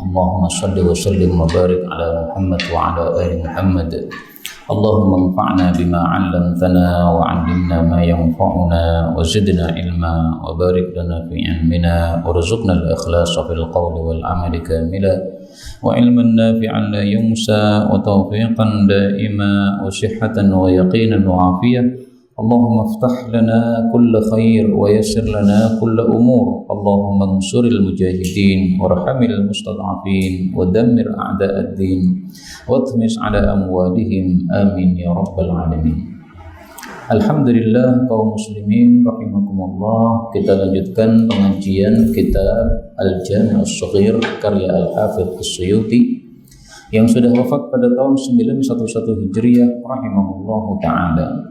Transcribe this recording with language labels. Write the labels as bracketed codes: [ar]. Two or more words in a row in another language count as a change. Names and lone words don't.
[ar] اللهم صل وسلم وبارك على محمد وعلى آل محمد. اللهم انفعنا بما علمتنا وعلمنا ما ينفعنا وزدنا علما وبارك لنا في علمنا وارزقنا الإخلاص في القول والعمل كاملا وعلما نافعا لا ينسى وتوفيقا دائما وصحة ويقينا وعافية. اللهم افتح لنا كل خير ويسر لنا كل أمور. اللهم انصر المجاهدين وارحم المستضعفين ودمر أعداء الدين وطمس على أموالهم آمين يا رب العالمين. الحمد لله قوم المسلمين رحمكم الله, [id] kita lanjutkan pengajian kitab Al-Jami' As-Shaghir karya Al-Hafidz As-Suyuti yang sudah wafat pada tahun 911 Hijriah [ar] رحمه الله تعالى.